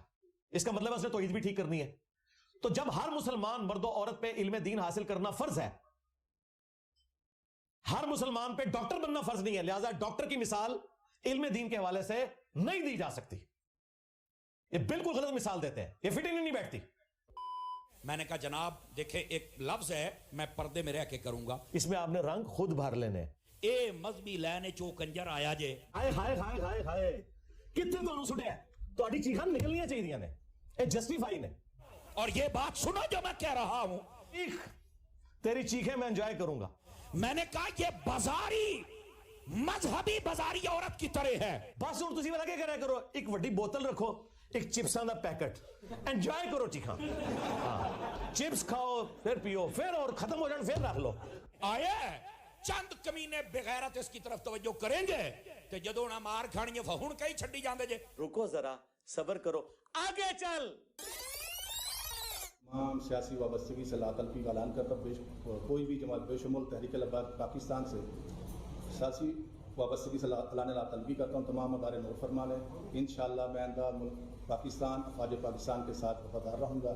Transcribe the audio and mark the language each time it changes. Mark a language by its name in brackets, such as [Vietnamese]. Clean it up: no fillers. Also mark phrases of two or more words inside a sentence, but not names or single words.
[Urdu] اس کا مطلب ہے اس نے توحید بھی ٹھیک کرنی ہے. تو جب ہر مسلمان مرد و عورت پہ علم دین حاصل کرنا فرض ہے, ہر مسلمان پہ ڈاکٹر بننا فرض نہیں ہے, لہذا ڈاکٹر کی مثال علم دین کے حوالے سے نہیں دی جا سکتی. یہ بالکل غلط مثال دیتے ہیں, یہ فٹنگ نہیں بیٹھتی. میں نے کہا جناب دیکھیں ایک لفظ ہے میں پردے میں رہ کے کروں گا, اس میں آپ نے رنگ خود بھر لینے. [Punjabi] اے مذہبی لینے چو کنجر آیا جے. [Urdu] ہائے ہائے ہائے ہائے ہائے, کتنے تمہیں [Punjabi] سٹیا تہاڈی چیخاں نکلنیاں چاہیے نے, اے جسٹیفائی نے. [Urdu] اور یہ بات سنو جو میں کہہ رہا ہوں, تیری چیخیں میں انجوائے کروں گا. میں نے کہا یہ بازاری مذہبی بازاری عورت کی طرح ہے. [Punjabi] بس ہوں تسی والا کیا کرا کرو, ایک وڈی بوتل رکھو, ایک چپساں دا پیکٹ, انجوائے کرو چیخاں. [Urdu] چپس کھاؤ پھر پیو, پھر اور ختم ہو جان پھر رکھ لو. آیا چند کمینے بغیرت اس کی طرف توجہ کریں گے تو [Punjabi] جدوں نہ مار کھانی ہے ہن کئی چھڈی جاندے جے. [Urdu] رکو ذرا صبر کرو, آگے چل. تمام سیاسی وابستگی سے لا تلفی کا اعلان کرتا کوئی بھی جماعت بشمول تحریک لبیک پاکستان سے سیاسی وابستگی سے اعلان لا تلفی کرتا ہوں. تمام ادارے نوٹ فرما لیں, انشاءاللہ میں آئندہ ملک پاکستان افواج پاکستان کے ساتھ وفادار رہوں گا.